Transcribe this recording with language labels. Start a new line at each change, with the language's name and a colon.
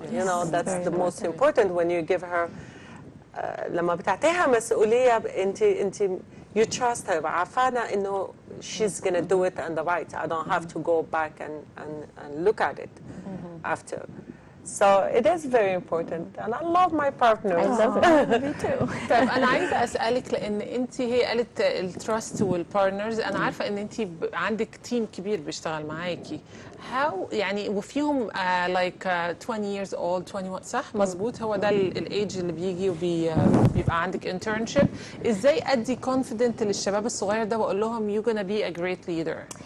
English: You know, that's the most important when you give her
Arabic: لما بتعطيها مسؤولية انت
English: you trust her.
Arabic: عارفانة إنه
English: she's gonna do it and the right. I don't have to go back and look at it after. So it is very important, and I love my partner. I love it. Me too.
Arabic: طيب أنا عايزة أسألك، لأن أنت هي قالت التراست والبارتنرز، أنا عارفة إن أنت عندك تيم كبير بيشتغل معاكي. How يعني وفيهم
English: like 20 years old
Arabic: 21 صح؟ مظبوط، هو ده الإيج اللي بيجي وبيبقى عندك internship. إزاي أدي confident للشباب الصغير ده وأقول لهم
English: you're gonna be a great leader؟